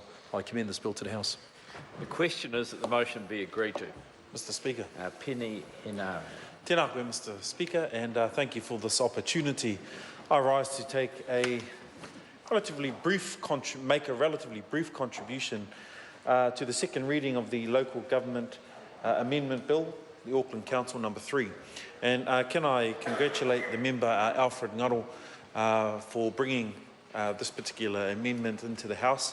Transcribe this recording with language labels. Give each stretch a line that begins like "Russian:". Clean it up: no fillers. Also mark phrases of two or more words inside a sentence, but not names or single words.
English: I commend this bill to the House. The question is that the motion be agreed to. Mr. Speaker. Penny Inara.
Māori: Tēnā koe,
English: Mr. Speaker, and thank you for this opportunity. I rise to take a relatively brief contribution to the second reading of the Local Government Amendment Bill, the Auckland Council number 3. And can I congratulate the member Alfred Ngaro for bringing this particular amendment into the House.